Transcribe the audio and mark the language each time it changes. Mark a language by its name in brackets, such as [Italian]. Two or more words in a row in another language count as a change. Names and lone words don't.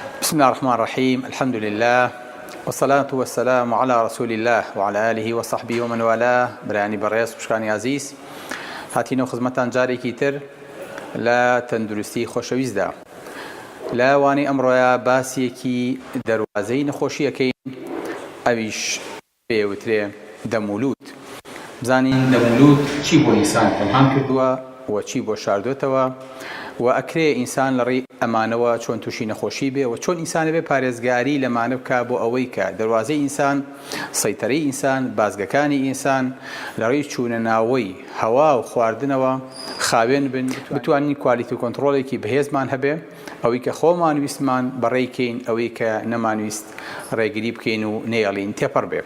[Arabic] بسم الله الرحمن الرحيم. الحمد لله والصلاة والسلام على رسول الله وعلى آله وصحبه ومن والاه. [Central Kurdish] برانی بەڕێز خوشکانی عزیز، هاتینەوە خزمەتان جارێکی تر لە تەندروستی خۆشەویستدا. لە وانەی ئەمڕۆیە باسیەکی دەواازەی نەخۆشیەکەین، ئەویش پێوترێ دەمولود. بزانین دەمولود چی بۆ ئینسان پەنهان کردووە و چی بۆ شاردوێتەوە و ئەکرێ ئینسان لەڕێی ئەمانەوە چۆن تووشی نەخۆشی بێ و چۆن ئینسانە بێ پارێزگاری لەمانە بکە بۆ ئەوەی کە دەواازەی ئینسان، سەیتەرەی ئینسان، بازگەکانی ئینسان لەڕێی چوونە ناوەی هەوا و خواردنەوە خاوێن بن، بتوانین کوالیتی و کۆنتڕۆڵێکی بەهێزمان هەبێ، ئەوەی کە خۆمان ویستمان بەڕێکەین، ئەوەی کە نەمانویست ڕێگری بکەین و نێڵین تێپەڕ بێ.